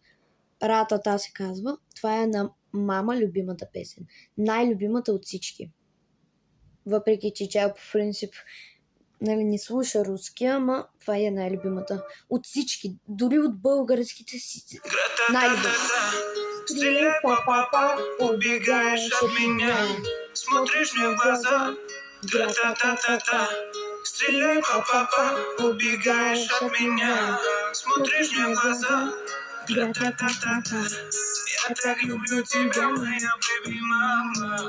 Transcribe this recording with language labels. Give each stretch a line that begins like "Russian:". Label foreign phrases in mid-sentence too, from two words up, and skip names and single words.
Bulgarian: Ратата се казва. Това е на мама любимата песен. Най-любимата от всички. Въпреки, че тя по принцип не слуша руски, ама това е най-любимата от всички. Дори от българските си. Най-любимата.
Russian: Стреляй, папа, убегаешь от меня. Смотришь мне в глаза. Тра-та-та-та-та. Стреляй, папа, убегаешь от меня. Смотришь мне в глаза. Тра-та-та-та-та. Я так люблю тебя, моя
English: baby mama.